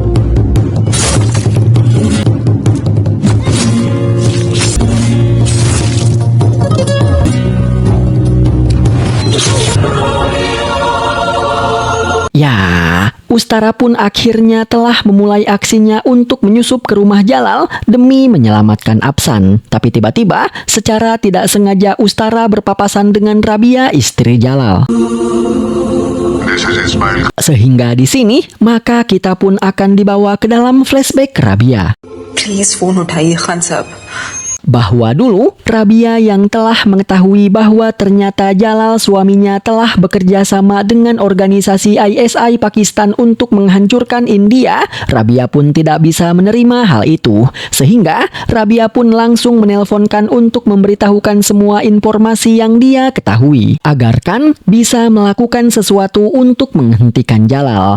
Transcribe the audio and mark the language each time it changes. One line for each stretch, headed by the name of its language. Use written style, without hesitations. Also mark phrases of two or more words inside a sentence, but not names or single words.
Indonesian: Ustara pun akhirnya telah memulai aksinya untuk menyusup ke rumah Jalal demi menyelamatkan Apsan. Tapi tiba-tiba, secara tidak sengaja Ustara berpapasan dengan Rabia, istri Jalal. Sehingga di sini, maka kita pun akan dibawa ke dalam flashback Rabia.
English: please phone
Hindi: उठाइए खान साहब.
Indonesian: Bahwa dulu Rabia yang telah mengetahui bahwa ternyata Jalal suaminya telah bekerja sama dengan organisasi ISI Pakistan untuk menghancurkan India, Rabia pun tidak bisa menerima hal itu. Sehingga Rabia pun langsung menelponkan untuk memberitahukan semua informasi yang dia ketahui, agar kan bisa melakukan sesuatu untuk menghentikan Jalal.